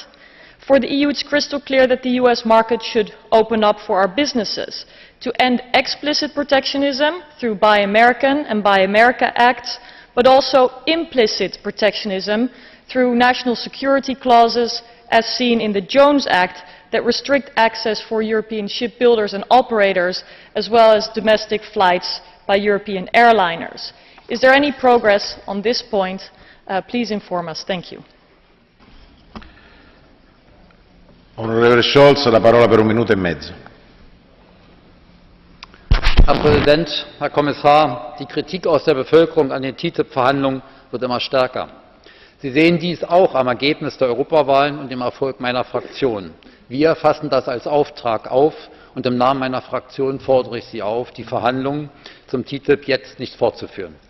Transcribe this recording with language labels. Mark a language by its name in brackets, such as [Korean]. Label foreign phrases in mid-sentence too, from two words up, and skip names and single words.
[English] For the EU, it's crystal clear that the US market should open up for our businesses, to end explicit protectionism through Buy American and Buy America Acts, but also implicit protectionism through national security clauses, as seen in the Jones Act, that restrict access for European shipbuilders and operators, as well as domestic flights by European airliners. Is there any progress on this point? Please inform us. Thank you. [Italian] Onorevole Scholz, la parola per 1 minuto e mezzo. [German] Herr Präsident, Herr Kommissar! Die Kritik aus der Bevölkerung an den TTIP-Verhandlungen wird immer stärker. Sie sehen dies auch am Ergebnis der Europawahlen und dem Erfolg meiner Fraktion. Wir fassen das als Auftrag auf, und im Namen meiner Fraktion fordere ich Sie auf, die Verhandlungen zum TTIP jetzt nicht fortzuführen.